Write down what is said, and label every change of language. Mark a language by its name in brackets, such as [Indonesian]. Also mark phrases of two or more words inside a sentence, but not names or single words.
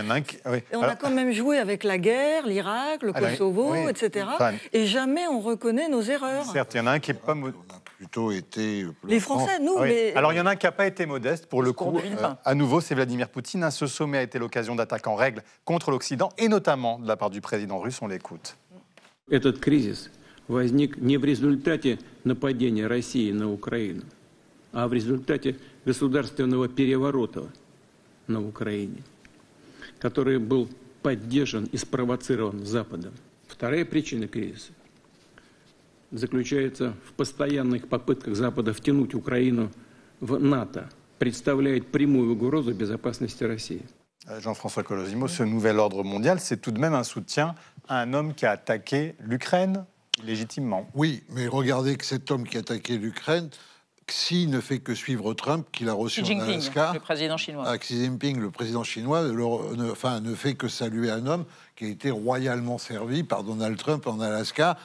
[French] Et on a quand même joué avec la guerre, l'Irak, le Kosovo, etc. Et jamais on reconnaît nos erreurs. Certes, il y en a un qui n'est pas modeste. On a plutôt été... Les Français, nous, mais... Alors, il y en a un qui n'a pas été modeste, pour le coup. À nouveau, c'est Vladimir Poutine. Ce sommet a été l'occasion d'attaques en règle contre l'Occident, et notamment de la part du président russe. On l'écoute. [Russian] Этот кризис возник не в результате нападения России на Украину, а в результате государственного переворота на Украине, который был поддержан и спровоцирован Западом. Вторая причина кризиса заключается в постоянных попытках Запада втянуть Украину в НАТО, представляет прямую угрозу безопасности России. [French] Jean-François Colosimo, ce nouvel ordre mondial, c'est tout de même un soutien à un homme qui a attaqué l'Ukraine légitimement. Oui, mais regardez que cet homme qui a attaqué l'Ukraine, Xi ne fait que suivre Trump, qu'il a reçu en Alaska. Le président chinois. Xi Jinping, le président chinois, ne fait que saluer un homme qui a été royalement servi par Donald Trump en Alaska.